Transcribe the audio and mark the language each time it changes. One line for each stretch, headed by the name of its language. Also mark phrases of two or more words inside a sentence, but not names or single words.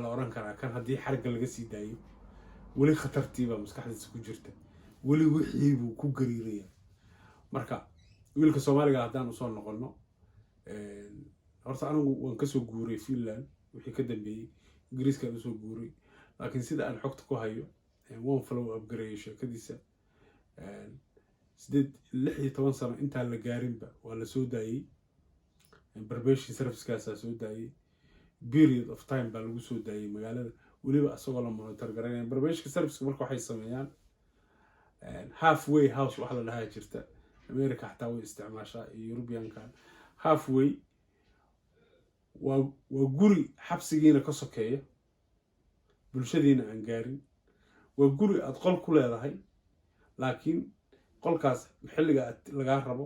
Somali: la oran karaa kan hadii xarga laga sii daayo wali khatartiiba maskaxdiisa ku jirta wali wixii buu ku gariiraya marka wiilka Soomaaliga haddaan u soo noqono horta anigu waan ka soo guuray Finland wixii ka dambeeyay Ingiriiska u soo guuray laakiin sida aan xogta ku hayo waan
English: follow up
Somali: gareeyay sheekadiisa 16 sano inta la gaarinba waa la soo daayay
English: probation service-
Somali: kaas soo daayay
English: period of time
Somali: baa lagu soo daayay magaalada waliba asagoo la monitor gareynay
English: probation service
Somali: marka waxay sameeyaan
English: halfway house
Somali: waxa la dhahaa jirta America xataa way isticmaashaa European-ka halfway waa guri xabsigiina ka sokeeyo bulshadiina aan gaarin waa guri aad qol ku leedahay laakiin qolkaas xilliga laga rabo